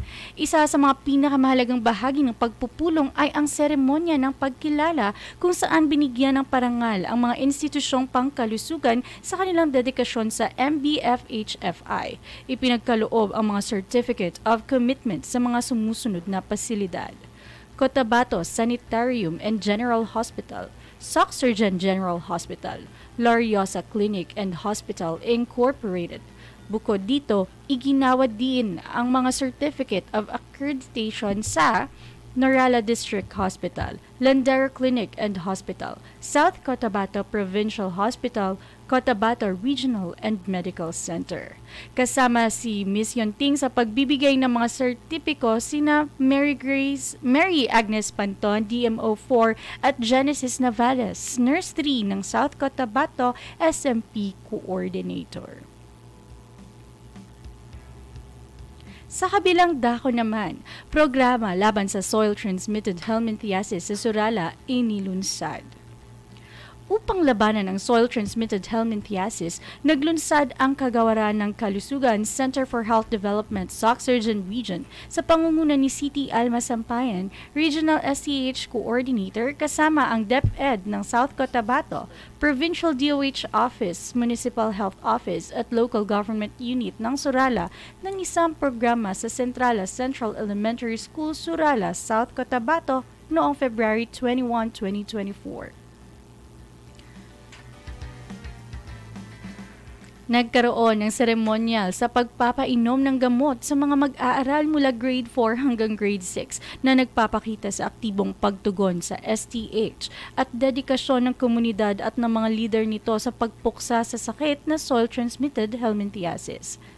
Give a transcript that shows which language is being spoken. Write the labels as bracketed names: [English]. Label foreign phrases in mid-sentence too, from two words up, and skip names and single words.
[Filipino] Isa sa mga pinakamahalagang bahagi ng pagpupulong ay ang seremonya ng pagkilala kung saan binigyan ng parangal ang mga institusyong pangkalusugan sa kanilang dedikasyon sa MBFHFI. Ipinagkaloob ang mga [English] Certificate of Commitment [Filipino] sa mga sumusunod na pasilidad: Cotabato Sanitarium and General Hospital, Sorsogon General Hospital, Gloriosa Clinic and Hospital Incorporated. Bukod dito, iginawad din ang mga [English] Certificate of Accreditation [Filipino] sa Norala District Hospital, Landera Clinic and Hospital, South Cotabato Provincial Hospital, Cotabato Regional and Medical Center. Kasama si Ms. Yunting sa pagbibigay ng mga sertipiko sina Mary Agnes Panton, DMO4 at Genesis Navales, Nurse 3 ng South Cotabato SMP Coordinator. Sa kabilang dako naman, programa laban sa [English] soil-transmitted helminthiasis [Filipino] sa Surala inilunsad. Upang labanan ang [English] soil-transmitted helminthiasis, [Filipino] naglunsad ang Kagawaran ng Kalusugan Center for Health Development Sorsogon Region sa pangunguna ni City Alma Sampayan, [English] Regional STH Coordinator [Filipino] kasama ang DepEd ng South Cotabato, Provincial DOH Office, Municipal Health Office at Local Government Unit ng Surala ng isang programa sa Centrala Central Elementary School, Surala, South Cotabato noong February 21, 2024. Nagkaroon ng seremonyal sa pagpapainom ng gamot sa mga mag-aaral mula grade 4 hanggang grade 6 na nagpapakita sa aktibong pagtugon sa STH at dedikasyon ng komunidad at ng mga leader nito sa pagpuksa sa sakit na [English] soil-transmitted helminthiasis.